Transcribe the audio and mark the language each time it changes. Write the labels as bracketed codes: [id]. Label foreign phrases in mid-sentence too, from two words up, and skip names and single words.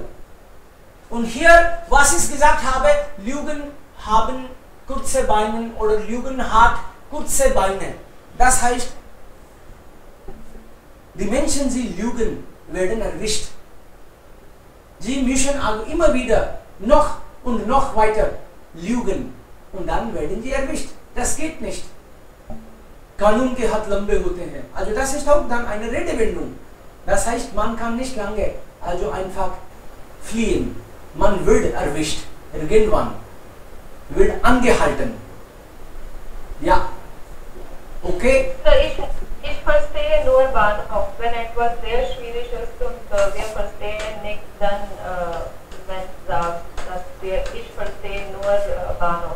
[de] Und hier, was ich gesagt habe, Lügen haben kurze Beine oder Lügen hat kurze Beine. Das heißt, die Menschen, die lügen, werden erwischt. Sie müssen also immer wieder noch und noch weiter lügen und dann werden sie erwischt. Das geht nicht. [hi] कानून के हाथ लंबे होते हैं. [de] Also das ist auch dann eine Redewendung. Das heißt, man kann nicht lange also einfach fliehen. Man wird erwischt. Irgendwann wird angehalten. Ja. Okay? Ich verstehe nur Bahnhof. Wenn etwas sehr schwierig ist und wir verstehen nicht, dann wenn sagt, dass ich verstehe nur Bahnhof.